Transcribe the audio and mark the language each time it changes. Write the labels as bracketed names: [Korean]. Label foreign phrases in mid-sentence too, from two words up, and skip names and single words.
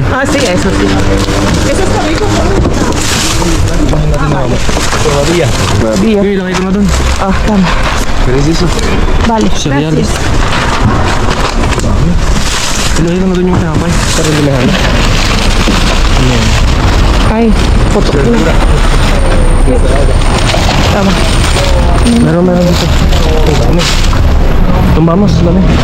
[Spanish] Ah, sí, eso sí. Eso está rico. Todavía. Todavía. [Filipino] Okay, lagay ko na doon. Ah, tama. [Spanish] Pero eso. Vale, Cereales. gracias. [Filipino] Ilagay ko na doon yung tinapay. Para bilahan. Ay, foto ko na. Tama. Meron dito. Dami. Tumbamos, dami.